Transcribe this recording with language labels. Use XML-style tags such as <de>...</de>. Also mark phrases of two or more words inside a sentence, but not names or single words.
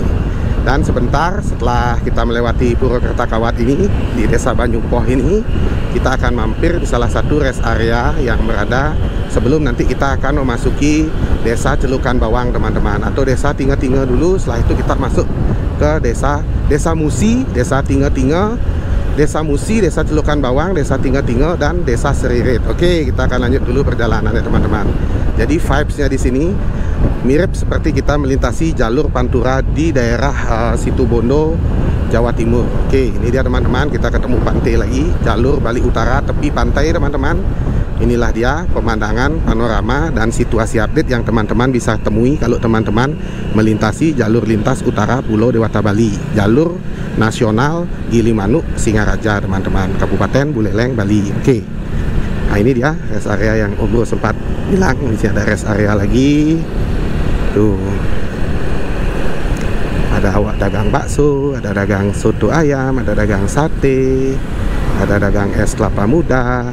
<id>Dan sebentar setelah kita melewati Pura Kertakawat ini, di desa Banyupoh ini, kita akan mampir di salah satu</id> <en>rest area</en> <id>yang berada sebelum nanti kita akan memasuki desa Celukan Bawang, teman-teman, atau desa Tinga-Tinga dulu. Setelah itu kita masuk ke desa Musi, desa Tinga-Tinga, desa Musi, desa Celukan Bawang, desa Tinga-Tinga, dan desa Seririt. Oke, kita akan lanjut dulu perjalanannya, teman-teman. Jadi vibes-nya di sini mirip seperti kita melintasi jalur Pantura di daerah Situbondo, Jawa Timur. Oke, ini dia teman-teman, kita ketemu pantai lagi, jalur Bali Utara, tepi pantai, teman-teman. Inilah dia pemandangan, panorama, dan situasi update yang teman-teman bisa temui kalau teman-teman melintasi jalur lintas utara Pulau Dewata Bali, jalur nasional Gilimanuk Singaraja, teman-teman, Kabupaten Buleleng, Bali. Oke. Nah, ini dia</id> <en>rest area</en> <id>yang Om Bro sempat bilang. Di sini ada</id> <en>rest area</en> <id>lagi. Tuh. Ada awak dagang bakso, ada dagang soto ayam, ada dagang sate, ada dagang es kelapa muda.</id>